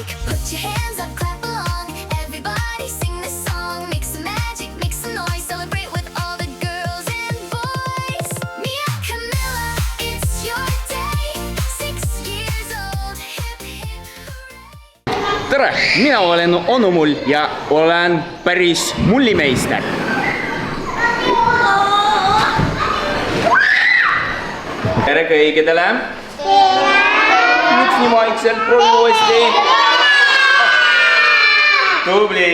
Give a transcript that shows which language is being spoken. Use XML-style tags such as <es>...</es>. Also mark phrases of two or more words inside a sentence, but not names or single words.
<en>Put your hands up, clap along. Everybody sing this song. Make some magic, make some noise. Celebrate with all the girls and boys. Miia Camilla, it's your day. 6 years old, hip hip hooray.</en> <et>Tere, mina olen onu Mull ja olen päris mullimeister. Tere kõigedele. Miks nii vaikselt, proovi uuesti. Tubli.</et>